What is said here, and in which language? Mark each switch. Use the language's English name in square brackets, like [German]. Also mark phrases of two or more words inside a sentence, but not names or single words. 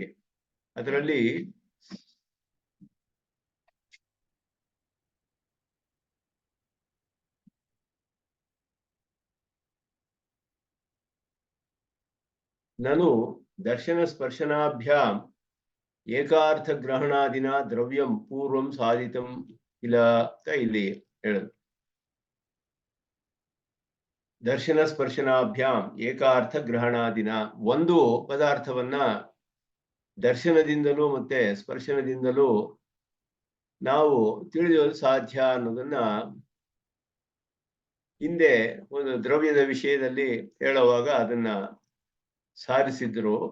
[Sanskrit] ಅದರಲ್ಲಿ ನನು ದರ್ಶನ ಸ್ಪರ್ಶನಾಭ್ಯಾಂ ಏಕಾರ್ಥ ಗ್ರಹಣಾದಿನ ದ್ರವ್ಯಂ ಪೂರ್ವಂ ಸಾಧಿತಂ [Kannada] ಇಲ್ಲ ಅಂತ ಇಲ್ಲಿ ಹೇಳೋದು. [Sanskrit] ದರ್ಶನ ಸ್ಪರ್ಶನಾಭ್ಯಾಂ ಏಕಾರ್ಥ ಗ್ರಹಣಾದಿನ, [Kannada] ಒಂದು ಪದಾರ್ಥವನ್ನ ದರ್ಶನದಿಂದಲೂ ಮತ್ತೆ ಸ್ಪರ್ಶನದಿಂದಲೂ ನಾವು ತಿಳಿಯಲು ಸಾಧ್ಯ ಅನ್ನೋದನ್ನ ಹಿಂದೆ ಒಂದು ದ್ರವ್ಯದ ವಿಷಯದಲ್ಲಿ ಹೇಳುವಾಗ ಅದನ್ನ ಸಾರಿಸಿದ್ರು.